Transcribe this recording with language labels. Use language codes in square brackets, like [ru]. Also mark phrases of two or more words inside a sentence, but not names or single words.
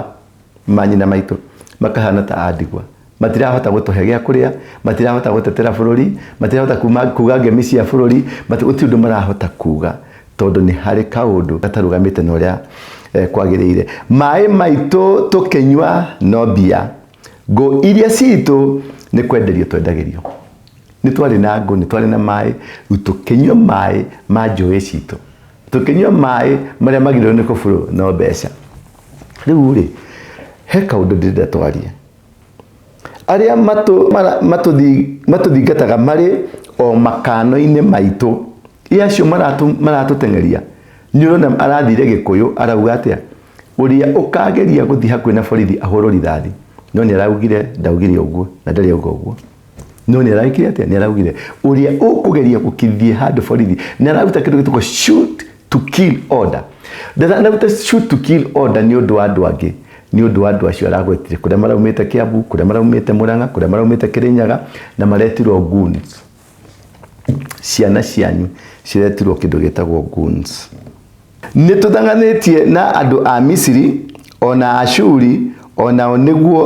[ki] Manyina maitu makahana ta andigwa. Matirahota gutuhe gia kuria, matirahota gutetera bururi, matirahota kuga ngemi cia bururi, guti undu marahota kuga tondu ni hari kaundu gatarugamite no ria kwagiriire. Mai maitu tukenywa no bia. Go iria citu ni kwenderio twendagirio. Ni twari na ngo, ni twari na mai, tukenywa mai ma njui citu. Tukenywa mai maria magirwo ni kuburu no mbeca. Riu ri he kaundu ndire twarie. Aria matuthingataga mari o makano-ini maitu iacio maratutengeria ni urona arathire Gikuyu arauga atia uria ukageria guthi hakuhi na borithi ahurwo rithathi no ni araugire ndaugire uguo na ndari auga uguo no nĩ araikire atĩa nĩ araugire ũrĩa ũkũgeria gũkithie handũ borithi nĩ araruta kĩndũ gĩtagwo [en] shoot to kill order [ki] ndanaruta [en] shoot to kill order [ki] nĩ ũndũ wa andũ angĩ nĩ ũndũ wa andũ acio aragwetire kũrĩa maraumĩte Kiambu kũrĩa maraumĩte Murang'a kũrĩa maraumĩte Kĩrĩnyaga na maretirwo goons ciana cianyu ciretirwo kĩndũ gĩtagwo goons nĩ tũthanganĩtie na andũ a Misiri ona Ashuri ona nĩguo